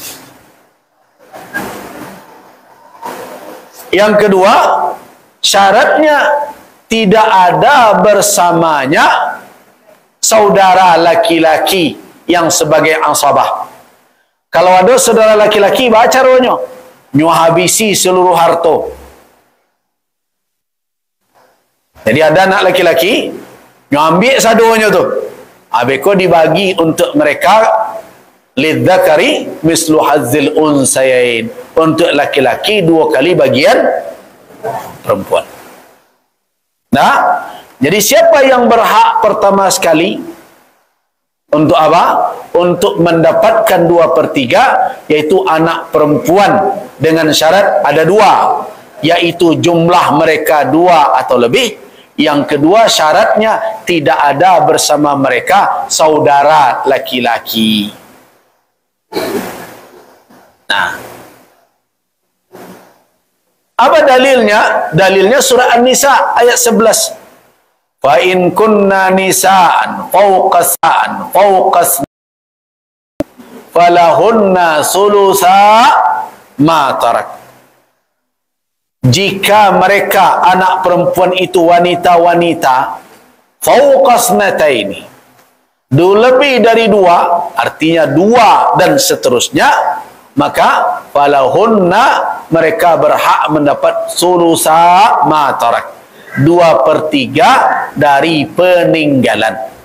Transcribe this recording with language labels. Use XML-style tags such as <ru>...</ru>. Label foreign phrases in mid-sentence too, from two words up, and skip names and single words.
<id>Yang kedua, syaratnya tidak ada bersamanya saudara laki-laki yang sebagai asabah. Kalau ada saudara laki-laki, baca caranya, nyo habisi seluruh harta. Jadi ada anak laki-laki, nyo ambil sadonya tu, abeko dibagi untuk mereka,</id> <ar>لِلذَّكَرِ مِثْلُ حَظِّ الْأُنْثَيَيْنِ,</ar> <id>untuk laki-laki 2 kali bagian perempuan. Nah, jadi siapa yang berhak pertama sekali untuk apa? Untuk mendapatkan 2/3, yaitu anak perempuan, dengan syarat ada 2, yaitu jumlah mereka 2 atau lebih. Yang kedua, syaratnya tidak ada bersama mereka saudara laki-laki. Nah, apa dalilnya? Dalilnya surah An-Nisa ayat 11.</id> <ar>فَإِنْ كُنَّ نِسَاءً فَوْقَ فَلَهُنَّ ثُلُثَا مَا تَرَكَ.</ar> <id>Jika mereka anak perempuan itu wanita-wanita,</id> <ar>فَوْقَ اثْنَتَيْنِ,</ar> <id>lebih dari 2, artinya 2 dan seterusnya, maka falahunna, mereka berhak mendapat</id> <ar>ثُلُثَا مَا تَرَكَ,</ar> <id>2/3 dari peninggalan.</id>